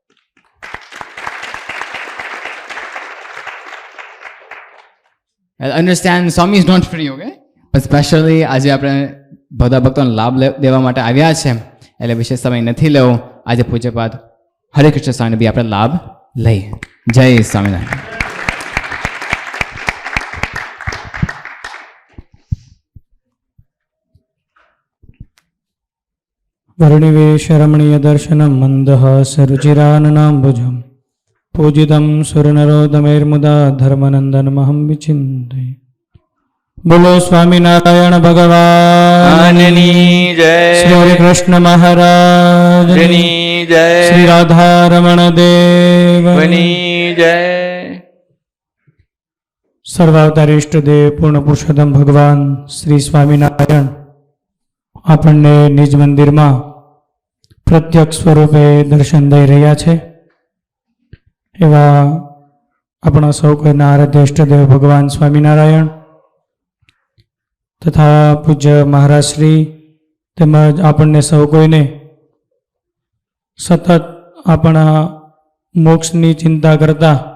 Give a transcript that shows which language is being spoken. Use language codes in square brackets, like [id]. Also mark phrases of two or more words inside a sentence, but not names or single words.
[en] Understand, Swami is not free, okay? [gu] પણ સ્પેશિયલી આજે આપણે બધા ભક્તોને લાભ દેવા માટે આવ્યા છે, એટલે વિશેષ સમય નથી લેવો. આજે પૂજ્યપાદ હરિકૃષ્ણ સ્વામીને બી આપણે લાભ લઈએ. જય સ્વામિનારાયણ. [sa] वर्णिवेशरमणीयदर्शनं मन्दः सरुचिराननाम्बुजं पूजितं सुरनरोदमैर्मुदा धर्मनन्दनमहं विचिन्तये. [gu] બોલો સ્વામિનારાયણ ભગવાનની જય, શ્રી હરિકૃષ્ણ મહારાજની જય, શ્રી રાધારમણ દેવની જય. સર્વાવતારી ઇષ્ટદેવ પૂર્ણ પુરુષોત્તમ ભગવાન શ્રી સ્વામિનારાયણ આપણને નિજ મંદિરમાં પ્રત્યક્ષ સ્વરૂપે દર્શન દઈ રહ્યા છે. એવા આપણા સૌ કોઈના આરાધ્ય ઇષ્ટદેવ ભગવાન સ્વામિનારાયણ તથા પૂજ્ય મહારાજ શ્રી તેમજ આપણને સૌ કોઈને સતત આપણા મોક્ષની ચિંતા કરતા